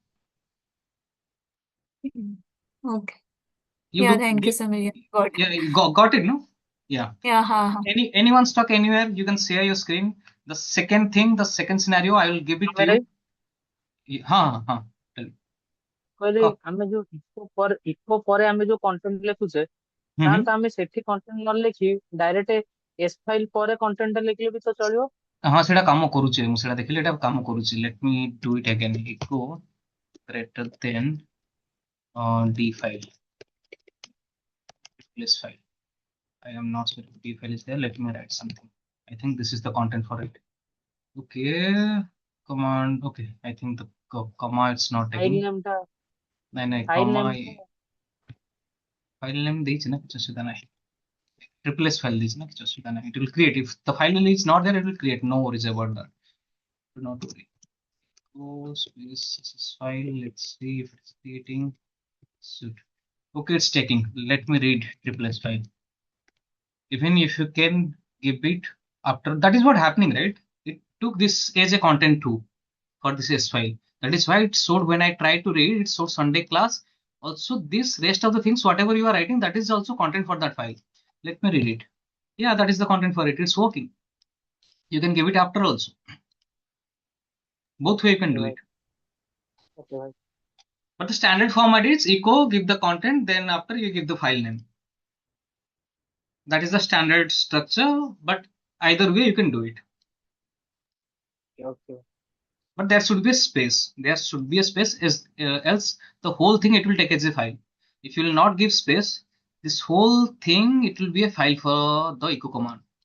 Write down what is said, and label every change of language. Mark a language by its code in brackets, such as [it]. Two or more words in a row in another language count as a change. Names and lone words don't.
[en] Okay. You Yeah. do, Thank you, Samir. Yeah, got yeah, it. you got it, no? Yeah. Yeah. Ha. Anyone stuck anywhere, you can share your screen. The second thing, the second scenario, I will give it to [or] ଆମେ [en] you. [hi] हाँ हाँ [en] tell me. [or] କହିଲେ [hi] हाँ, [or] ଆମେ ଯୋଉ ଇକୋ ପରେ ଆମେ ଯୋଉ କଣ୍ଟେଣ୍ଟ ଲେଖୁଛେ ତାହେଲେ हम्म ତ ଆମେ ସେଠି କଣ୍ଟେଣ୍ଟ ନ ଲେଖି [en] direct s file [or] ପରେ କଣ୍ଟେଣ୍ଟ ଟା ଲେଖିଲେ ବି ତ ଚଳିବ। [en] हाँ [or] ସେଇଟା କାମ କରୁଛି ମୁଁ ସେଇଟା ଦେଖିଲି ଏଇଟା କାମ କରୁଛି [en] let me do it again echo greater than d file place file I am not sure if d file is there let me write something I think this is the content for it okay command okay I think the comma it's not taking file name [or] ଟା [hi] नहीं नहीं [or] ଫାଇଲ [en] comma [or] ନେମ୍ [en] file name [or] ଦେଇଛି ନା କିଛି ଅସୁବିଧା ନାହିଁ [en] triple s file [or] ଦେଇଛି ନା କିଛି ଅସୁବିଧା ନାହିଁ [en] it will create if the file name is not there it will create no worries about that do not worry oh space this file let's see if it's creating should okay it's taking let me read triple s file even if you can give it after that is what happening right it took this as a content too for this s file that is why it showed when I tried to read it showed Sunday class also this rest of the things whatever you are writing that is also content for that file let me read it yeah that is the content for it it's working you can give it after also both way you can [or] ଓକେ [en] do [or] ଭାଇ [en] it [or] ଓକେ ଭାଇ [en] but the standard format is echo give the content then after you give the file name that is the standard structure but either way you can do it [or] ଓକେ [en] but there should be a space there should be a space else the whole thing it will take as a file if you will not give space This whole thing, it will be a file for the echo command.